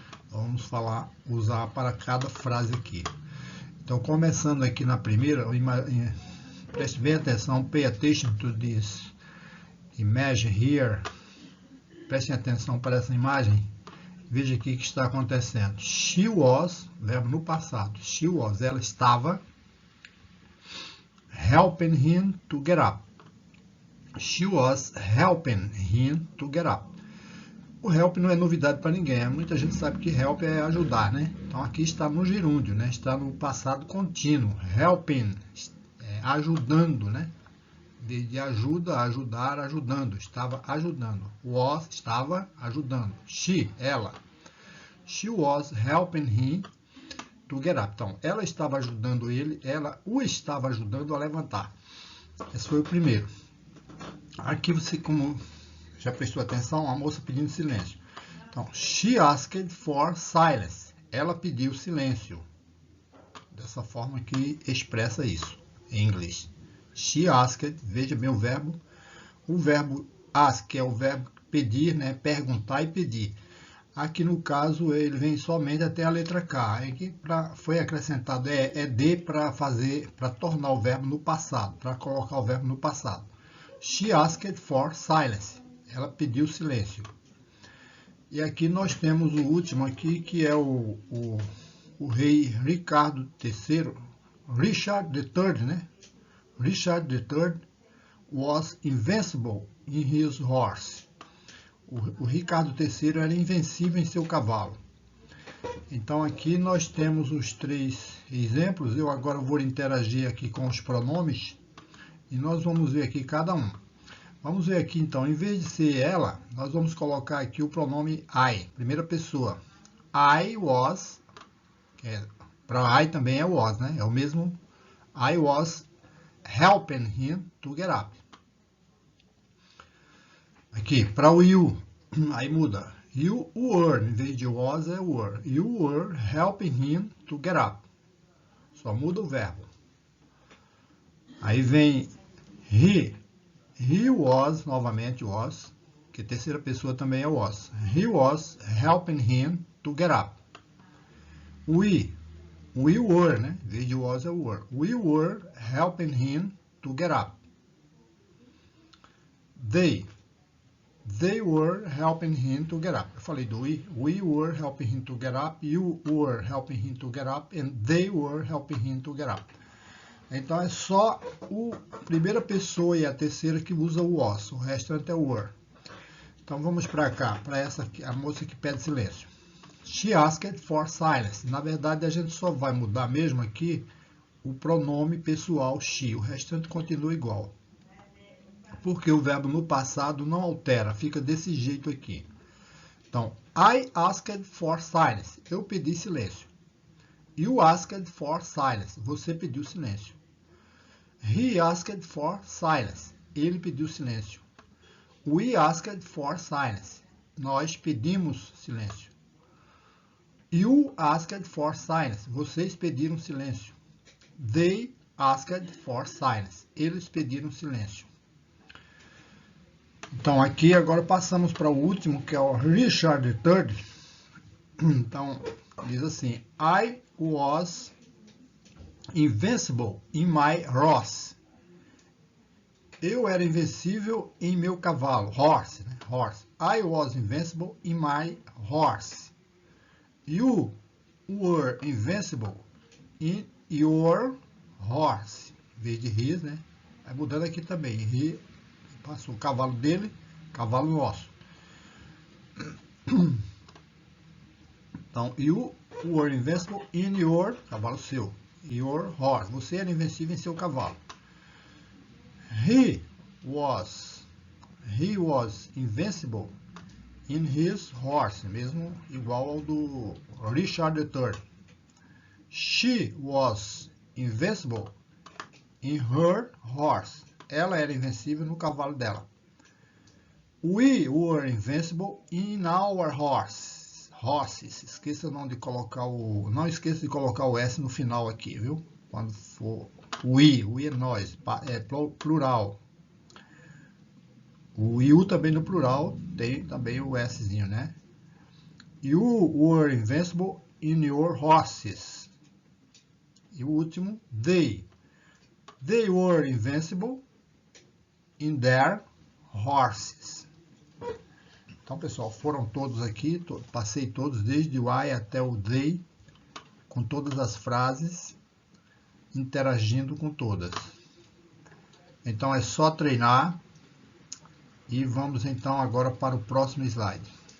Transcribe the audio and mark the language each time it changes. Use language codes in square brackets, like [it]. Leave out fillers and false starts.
[pt] Vamos usar para cada frase aqui. Então, começando aqui na primeira, preste bem atenção, [en] pay attention to this image here. [pt] Prestem atenção para essa imagem. Veja aqui o que está acontecendo. [en] She was, [pt] verbo no passado. [en] She was, [pt] ela estava [en] helping him to get up. She was helping him to get up. [pt] O help não é novidade para ninguém. Muita gente sabe que help é ajudar, né? Então aqui está no gerúndio, né? Está no passado contínuo. Helping, ajudando, né? De ajuda, ajudar, ajudando. Estava ajudando. Was, estava ajudando. She, ela. [en] She was helping him to get up. [pt] Então, ela estava ajudando ele, ela o estava ajudando a levantar. Esse foi o primeiro. Aqui você, como já prestou atenção, a moça pedindo silêncio. [en] Então, she asked for silence. [pt] Ela pediu silêncio. Dessa forma que expressa isso em inglês. [en] She asked, [pt] veja bem o verbo. O verbo ask é o verbo pedir, né? Perguntar e pedir. Aqui no caso ele vem somente até a letra K. Aqui foi acrescentado de para tornar o verbo no passado, para colocar o verbo no passado. [en] She asked for silence. [pt] Ela pediu silêncio. E aqui nós temos o último aqui, que é o rei Ricardo III, Richard III, né? [en] Richard III was invincible in his horse. [pt] O Ricardo III era invencível em seu cavalo. Então aqui nós temos os 3 exemplos. Eu agora vou interagir aqui com os pronomes e nós vamos ver aqui cada um. Vamos ver aqui então, em vez de ser ela, nós vamos colocar aqui o pronome I, primeira pessoa. [en] I was, [pt] para I também é was, né? É o mesmo. [en] I was helping him to get up. [pt] Aqui, para o you, aí muda. You were, em vez de was, é were. [en] You were helping him to get up. [pt] Só muda o verbo. Aí vem he. He was, novamente was, que terceira pessoa também é was. [en] He was helping him to get up. We were, né? [pt] Em vez de was é were. [en] We were helping him to get up. They were helping him to get up. [pt] Eu falei do we. [en] We were helping him to get up. You were helping him to get up. And they were helping him to get up. [pt] Então é só a primeira pessoa e a terceira que usa o was. O restante é o were. Então vamos para cá, para essa aqui, a moça que pede silêncio. [en] She asked for silence. [pt] Na verdade a gente só vai mudar mesmo aqui o pronome pessoal she. O restante continua igual. porque o verbo no passado não altera, fica desse jeito aqui. [en] Então, I asked for silence. [pt] Eu pedi silêncio. [en] You asked for silence. [pt] Você pediu silêncio. [en] He asked for silence. [pt] Ele pediu silêncio. [en] We asked for silence. [pt] Nós pedimos silêncio. [en] You asked for silence. [pt] Vocês pediram silêncio. [en] They asked for silence. [pt] Eles pediram silêncio. Então, aqui agora passamos para o último, que é o Richard III. Então, diz assim: [en] I was invincible in my horse. [pt] Eu era invencível em meu cavalo. [en] Horse, né? Horse. I was invincible in my horse. You were invincible in your horse. [pt] Em vez de his, né? Vai mudando aqui também. He passou o cavalo dele, cavalo nosso. [en] Então, you were invincible in your, [pt] cavalo seu, [en] your horse. [pt] Você era invencível em seu cavalo. [en] He was invincible in his horse, [pt] mesmo igual ao do Richard III. [en] She was invincible in her horse. [pt] Ela era invencível no cavalo dela. [en] We were invincible in our horses. [pt] Esqueça não de colocar não esqueça de colocar o S no final aqui, viu? Quando for we é nós, é plural. O you também no plural tem também o Szinho, né? [en] You were invincible in your horses. E o último, they were invincible in their horses. [pt] Então, pessoal, foram todos aqui, passei todos, desde o I até o they, com todas as frases, interagindo com todas. Então, é só treinar. E vamos então agora para o próximo slide.